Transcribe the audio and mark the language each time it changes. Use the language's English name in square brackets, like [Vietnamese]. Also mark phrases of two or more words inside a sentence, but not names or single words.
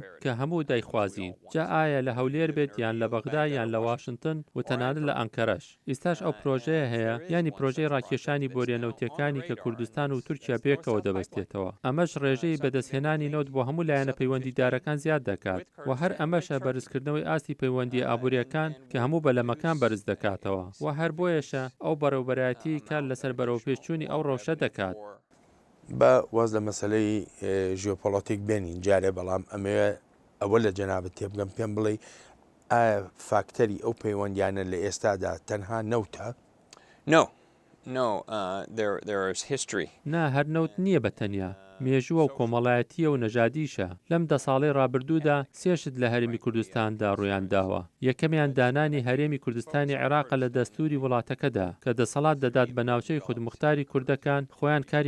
[Central Kurdish] کە هەموو دایخوازین جا ئایا لە هەولێر بێت یان لە بەغدا یان لە واشنگتن و تەنانەت لە ئەنکەرەش ئێستاش ئەو پرۆژەیە هەیە ینی پرۆژەی ڕاکێشانی بۆریەنەوتیەکانی کە کوردستان و تورکیا بێکەوە دەبەستێتەوە ئەمەش ڕێژەی بەدەستهێنانی نەوت بۆ هەموو لایەنە پەیوەندیدارەکان زیاد دەکات و هەر ئەمەشە بەرزکردنەوەی ئاستی پەیوەندی ئابوووریەکان کە هەموو بەلەمەکان بەرز دەکاتەوە و هەر بۆیەشە ئەو بەرەوبەرایەتی کار لەسەر بەرەو پێچوونی ئەو ڕەوشە دەکات. بە واز لە مەسلەی ژیۆپۆلیتیک بێنین جارێ بەڵام ئەمەوێ ئەوە لە جەنابەت تێبگەم پێم بڵێ ئایا فاکتەری ئەو پەیوەندیانە لە ئێستادا تەنها نەوتە؟ [English] No, there is history. [Central Kurdish] نا هەر نەوت نییە بە تەنیا مێژووە و کۆمەڵایەتیە و نەژادیشە لەم 10 ساڵەی ڕابردوودا سێشت لە هەرێمی کوردستاندا ڕوویان داوە یەکەمیان دانانی هەرێمی کوردستانی عێراق لە دەستوری وڵاتەکەدا کە دەسەڵات دەدات بە ناوچەی خودمختاری کوردەکان خۆیان کاری